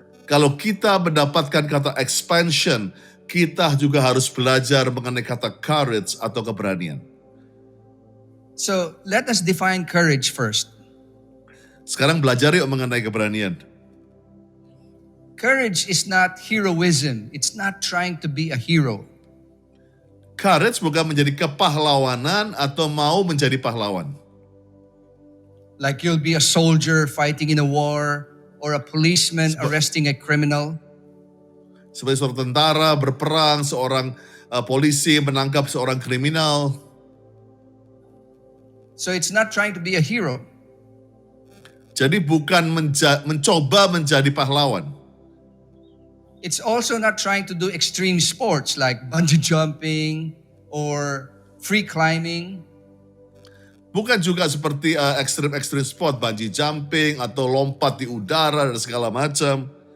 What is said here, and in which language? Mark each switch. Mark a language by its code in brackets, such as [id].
[id] Kalau kita mendapatkan kata expansion, kita juga harus belajar mengenai kata courage atau keberanian. [en] So, let us define courage first. [id] Sekarang belajar yuk mengenai keberanian. [en] Courage is not heroism. It's not trying to be a hero. [id] Courage bukan menjadi kepahlawanan atau mau menjadi pahlawan. [en] Like you'll be a soldier fighting in a war or a policeman arresting a criminal. [id] Sebagai seorang tentara berperang, seorang polisi menangkap seorang kriminal. [en] So it's not trying to be a hero. [id] Jadi bukan mencoba menjadi pahlawan. [en] It's also not trying to do extreme sports like bungee jumping or free climbing. [id] Bukan juga seperti ekstrim sport, bungee jumping atau lompat di udara dan segala macam.